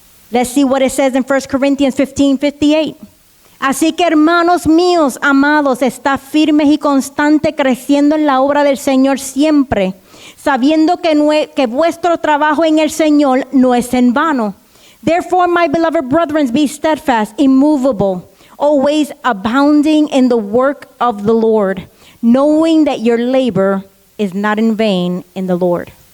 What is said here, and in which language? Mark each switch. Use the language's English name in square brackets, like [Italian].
[English] Let's see what it says in 1 Corinthians 15:58. [Spanish] Así que hermanos míos, amados, está firmes y constante creciendo en la obra del Señor siempre, sabiendo que vuestro trabajo en el Señor no es en vano. [English] Therefore, my beloved brethren, be steadfast, immovable, always abounding in the work of the Lord, knowing that your labor is not in vain in the Lord.